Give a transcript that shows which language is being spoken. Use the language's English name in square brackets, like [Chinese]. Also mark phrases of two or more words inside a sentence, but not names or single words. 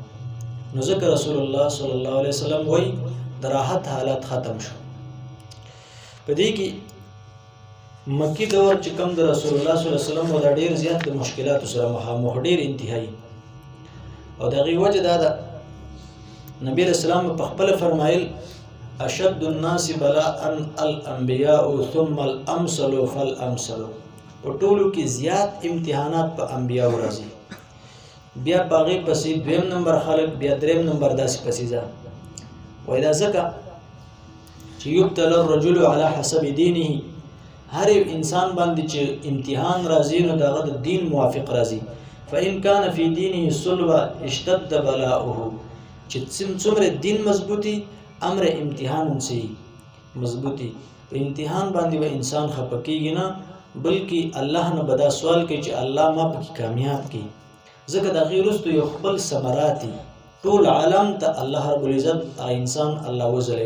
[Pashto] نو ځکه رسول الله [Arabic] صلی الله علیه وسلم [Pashto] وایي د راحت حالات ختم شو. په دې کې مکی دور چې کوم د رسول الله [Arabic] صلی الله علیه وسلم [Pashto] ولا ډېر زیات د مشکلاتو سره مخامخ، ډېر انتهایی، او د هغې وجه دا ده نبی [Arabic] علیہ السلام [Pashto] په خپله فرمایل [Arabic] اشد الناس بلاء الانبیاء ثم الامثل فالامثل، [Pashto] په ټولو کې زیات امتحانات په انبیاء راځي، بیا په هغې پسې 2 نمبر خلک، بیا 3 نمبر داسې پسې ځه. وایي دا ځکه چې [Arabic] یبتلی الرجل علی حسب دینه، [Pashto] هر یو انسان باندې چې امتحان راځي نو د هغه د دین موافق راځي. [Arabic] فإن کان فی دینه صلبه اشتد بلاؤه، [Pashto] چې څومره دین مضبوطي امر امتحان هم سي مضبوطي. په امتحان باندې به انسان خفه کېږي نه، بلکې الله نه به دا سوال کوي چې الله ما پکې کامیاب کړي، ځکه د هغې وروسته یو خپل ثمرات دي، ټول عالم ته [Arabic] الله رب العزت [Pashto] انسان الله وځلوي.